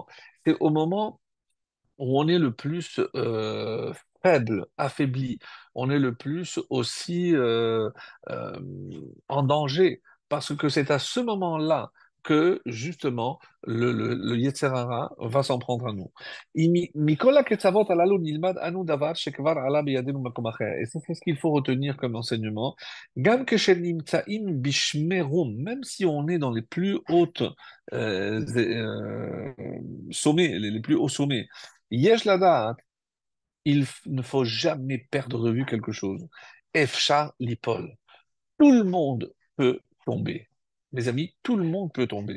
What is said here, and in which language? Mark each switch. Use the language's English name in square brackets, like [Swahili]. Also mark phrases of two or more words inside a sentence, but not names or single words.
[French] C'est au moment où on est le plus faible, affaibli, on est le plus aussi euh, en danger, parce que c'est à ce moment-là que justement le [Hebrew] יצר הרע [French] va s'en prendre à nous. [Hebrew] מכל הקצוות הללו נלמד אנו דבר שכבר עלה בידינו במקום אחר. [French] Et c'est ce qu'il faut retenir comme enseignement. [Hebrew] גם כשנמצאים בשמי רום, [French] même si on est dans les plus hautes sommets, les plus hauts sommets, [Hebrew] יש לדעת, [French] ne faut jamais perdre de vue quelque chose. [Hebrew] אפשר ליפול. [French] Tout le monde peut tomber. Mes amis, tout le monde peut tomber.